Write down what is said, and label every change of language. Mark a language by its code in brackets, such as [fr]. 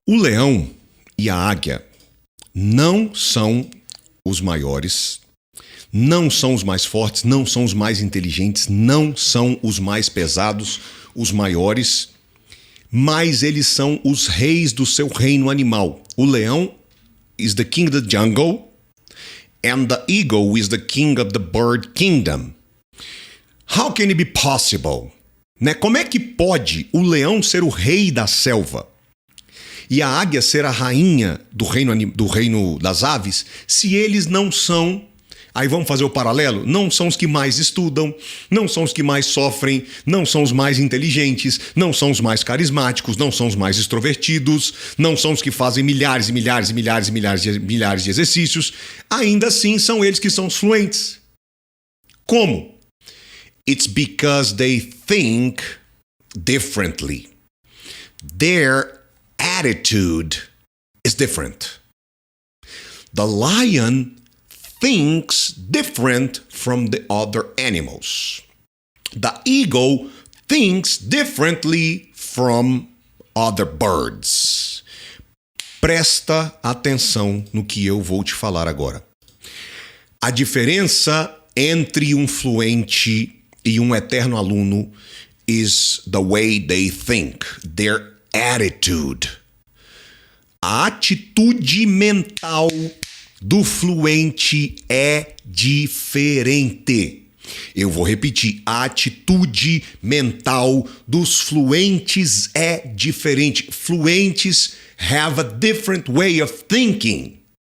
[pt] O leão e a águia não são os maiores, não são os mais fortes, não são os mais inteligentes, não são os mais pesados, os maiores, mas eles são os reis do seu reino animal. O leão [en] is the king of the jungle and the eagle is the king of the bird kingdom. How can it be possible? [pt] Como é que pode o leão ser o rei da selva e a águia ser a rainha do reino das aves, se eles não são, aí vamos fazer o paralelo, não são os que mais estudam, não são os que mais sofrem, não são os mais inteligentes, não são os mais carismáticos, não são os mais extrovertidos, não são os que fazem milhares e milhares e milhares e milhares de exercícios, ainda assim são eles que são os fluentes. Como? [en] It's because they think differently. Their attitude is different. The lion thinks different from the other animals. The eagle thinks differently from other birds. [pt] Presta atenção no que eu vou te falar agora. A diferença entre um fluente e um eterno aluno [en] is the way they think, their attitude. [pt] A atitude mental do fluente é diferente. Eu vou repetir, a atitude mental dos fluentes é diferente. [en] Fluentes have a different way of thinking.